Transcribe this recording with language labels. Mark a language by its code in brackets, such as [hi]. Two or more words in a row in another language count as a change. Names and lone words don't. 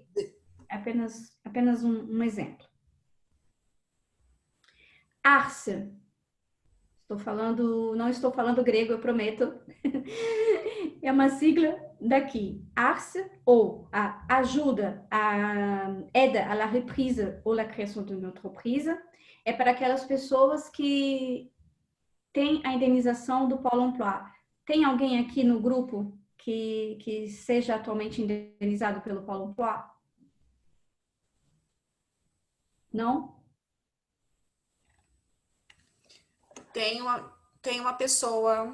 [pt] Apenas um exemplo. ARCE. Não estou falando grego, eu prometo. É uma sigla daqui. ARCE, ou a ajuda, a [fr] aide à la reprise ou la création d'une entreprise, [pt] é para aquelas pessoas que têm a indenização do Pôle emploi. Tem alguém aqui no grupo que seja atualmente indenizado pelo Pôle emploi? Não? Tem uma pessoa.